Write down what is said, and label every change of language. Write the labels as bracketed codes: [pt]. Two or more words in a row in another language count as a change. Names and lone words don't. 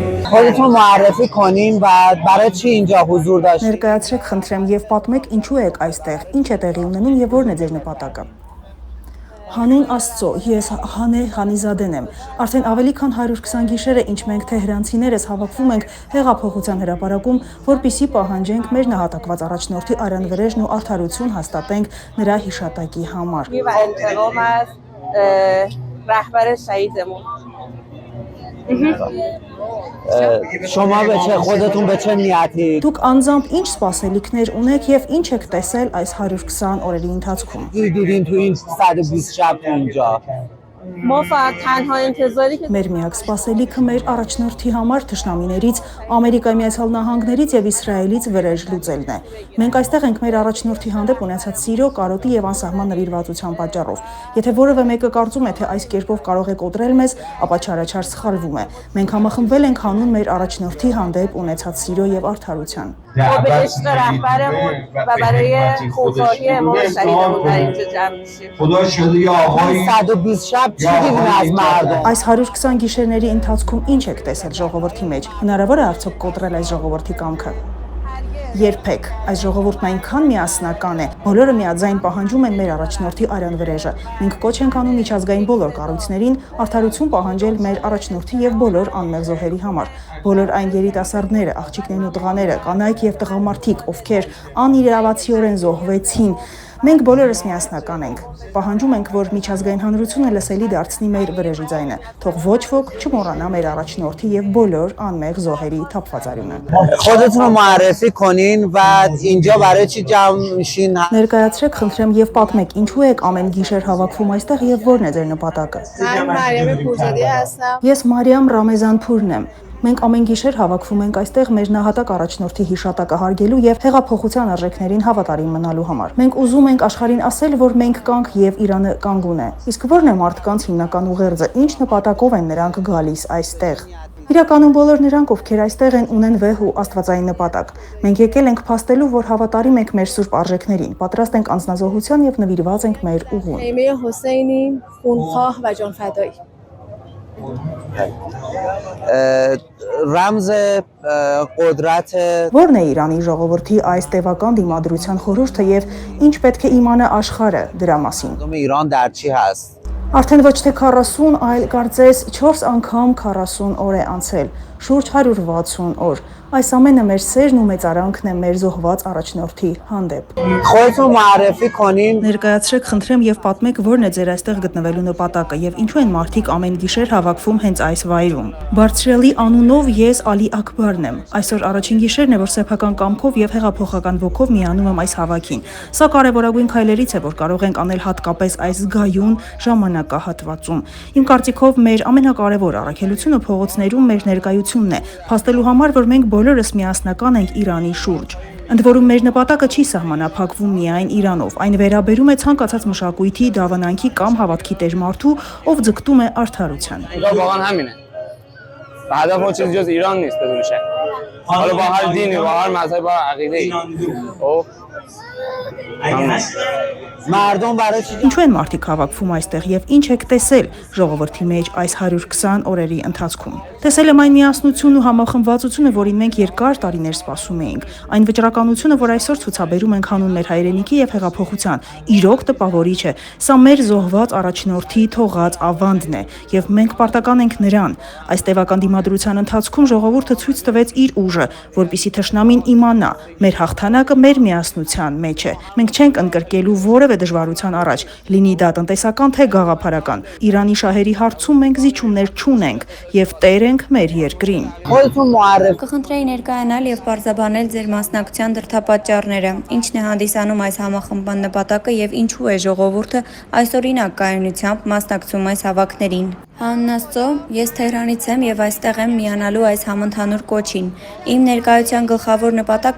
[fa] خودتون معرفی کنین و برای چی اینجا حضور داشتین؟ [hy] Ներկայացրեք, խնդրեմ, եւ պատմեք ինչու եք այստեղ, ինչ է տեղի ունենում եւ որն է ձեր նպատակը։ Հանուն Աստծո, ես Հանե Խանիզադեն եմ։ Արդեն ավելի քան 120 գիշեր է, ինչ մենք թեհրանցիներս հավաքվում ենք հեղափոխության հրապարակում, որպիսի պահանջենք մեր նահատակված առաջնորդի արյանվրեժն ու արդարություն հաստատենք նրա հիշատակի համար։ [fa] شما به چه خودتون به چه نیتی [hy] Դուք անձամբ ինչ սպասելիքներ ունեք եւ ինչ եք տեսել այս 120 օրերի ընթացքում։ [fa] دیدین تو این 120 شب اینجا ما فقط تنها انتظاری که [hy] Մեր միակ սպասելիքը մեր առաջնորդի համար թշնամիներից, Ամերիկայի Միացյալ Նահանգներից եւ Իսրայելից վրեժ լուծելն է։ Մենք այստեղ ենք մեր առաջնորդի հանդեպ ունեցած սիրո, կարոտի եւ անսահման նվիրվածության պատճառով։ Եթե որևէ մեկը կարծում է, թե այս կերպով կարող է կոտրել մեզ, ապա չարաչար սխալվում է։ Մենք համախմբվել ենք հանուն մեր առաջնորդի հանդեպ ունեցած սիրո եւ արդարության։ [fa] به عشق رهبرمون و برای خونخواهی امام شهیدمون در اینجا جمع میشیم. خدا شده یا آقای 120 شب چی دیدین از مردم [hy] Այս 120 գիշերների ընթացքում ինչ եք տեսել ժողովրդի մեջ։ Հնարավոր է արդյոք կոտրել այս ժողովրդի կամքը։ Երբեք այս ժողովուրդն այնքան միասնական է, բոլորը միաձայն պահանջում են մեր առաջնորդի արյանվրեժը։ Մենք կոչ ենք անում միջազգային բոլոր կառույցներին արդարություն պահանջել մեր առաջնորդի եւ բոլոր անմեղ զոհերի համար։ Բոլոր այն երիտասարդները, աղջիկներն ու տղաները, կանայք եւ տղամարդիկ, ովքեր անիրավացիորեն զոհվեցին, մենք բոլորս միասնական ենք։ Պահանջում ենք, որ միջազգային հանրությունը լսելի դարձնի մեր վրեժի ձայնը։ Թող ոչ ոք չմոռանա մեր առաջնորդի եւ բոլոր անմեղ զոհերի թափվածարյունը։ [fa] خودتون رو معرفی کنین و اینجا برای چی جمع میشین [hy] Ներկայացրեք, խնդրեմ եւ պատմեք, ինչու եք ամեն գիշեր հավաքվում այստեղ եւ որն է ձեր նպատակը։ [fa] من مریم پورزادی هستم. [hy] Ես Մարիամ Ռամեզանփուրն եմ։ Մենք ամեն գիշեր հավաքվում ենք այստեղ մեր նահատակ առաջնորդի հիշատակը հարգելու եւ հեղափոխության արժեքներին հավատարիմ մնալու համար։ Մենք ուզում ենք աշխարհին ասել, որ մենք կանք եւ Իրանը կանգուն է։ Իսկ ո՞րն է մարդկանց հիմնական ուղերձը, ինչ նպատակով են նրանք գալիս այստեղ։ Իրականում բոլոր նրանք, ովքեր այստեղ են, ունեն վեհ ու աստվածային նպատակ։ Մենք եկել ենք փաստելու, որ հավատարիմ ենք մեր սուրբ արժեքներին, պատրաստ ենք անձնազոհության եւ նվիրված ենք մեր ուղուն։ [fa] خیمه حسینی خونخواه و جانفدایی. رمز قدرت [hy] Որն է Իրանի ժողովրդի այս տևական դիմադրության խորհուրդը եւ ինչ պետք է իմանա աշխարհը դրա մասին։ [fa] مردم ایران در چی هست؟ [hy] Արդեն ոչ թե 40, այլ կարծես 4 անգամ 40 օր է անցել, շուրջ 160 օր։ Այս ամենը մեր սերն ու մեծարանքն է մեր զոհված առաջնորդի հանդեպ։ [fa] خودتون معرفی کنین. [hy] Ներկայացրեք, խնդրեմ եւ պատմեք, որն է ձեր այստեղ գտնվելու նպատակը եւ ինչու են մարդիկ ամեն գիշեր հավաքվում հենց այս վայրում։ Բարձրելի անունով ես Ալի Աքբարն եմ։ Այսօր առաջին գիշերն է, որ սեփական կամքով եւ հեղափոխական ոգով միանում եմ այս հավաքին։ Սա կարևորագույն քայլերից է, որ կարող ենք անել հատկապես այս զգայուն ժամանակահատվածում։ Իմ կարծիքով մեր ամենակարևոր առաքելությունը փողոցներում մեր ներկայությունն է, փաստելու համար, որ մենք բոլորս միասնական ենք Իրանի շուրջ։ Ընդ որում մեր նպատակը չի սահմանափակվում միայն Իրանով, այն վերաբերում է ցանկացած մշակույթի, դավանանքի կամ հավատքի տեր մարդու, ով ձգտում է արդարության։ [fa] واقعا همینه. و هدف ما چیزی جز ایران نیست بدون شک. حالا با هر دینی با هر مذهب با هر عقیده‌ای. خب مردم برای چی [hy] Ինչու են մարդիկ հավաքվում այստեղ եւ ինչ եք տեսել ժողովրդի մեջ այս 120 օրերի ընթացքում։ Տեսել եմ այն միասնությունն ու համախմբվածությունը, որին մենք երկար տարիներ սպասում էինք, այն վճռականությունը, որ այսօր ցուցաբերում ենք հանուն մեր հայրենիքի եւ հեղափոխության, իրոք տպավորիչ է։ Սա մեր զոհված առաջնորդի թողած ավանդն է եւ մենք պարտական ենք նրան։ Այս տևական դիմադրության ընթացքում ժողովուրդը ցույց տվեց իր ուժը, որպիսի թշնամին իմանա, մեր հաղթանակը մեր միասնության մեջ է։ Մենք չենք ընկրկելու որևէ դժվարության առաջ, լինի դա տնտեսական թե գաղափարական։ Իրանի շահերի հարցում մենք զիջումներ չունենք եւ տեր ենք մեր երկրին։ [fa] خودتون معرفی [hy] Կխնդրեի ներկայանալ եւ պարզաբանել ձեր մասնակցության դրդապատճառները, ինչն է հանդիսանում այս համախմբման նպատակը եւ ինչու է ժողովուրդը այսօրինակ կայունությամբ մասնակցում այս հավաքներին։ Հանուն Աստծո, ես Թեհրանից եմ եւ այստեղ եմ միանալու այս համընդհանուր կոչին։ Իմ ներկայության գլխավոր նպատակը